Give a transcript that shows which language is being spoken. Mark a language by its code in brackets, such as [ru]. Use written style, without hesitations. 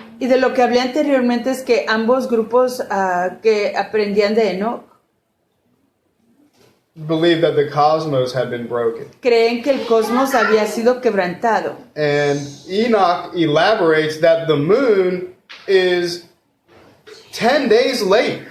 [es] Y de lo que hablé anteriormente es que ambos grupos que aprendían de Enoch [en] believed that the cosmos had been broken. [es] creen que el cosmos había sido quebrantado. [en] And Enoch elaborates that the moon is 10 days late.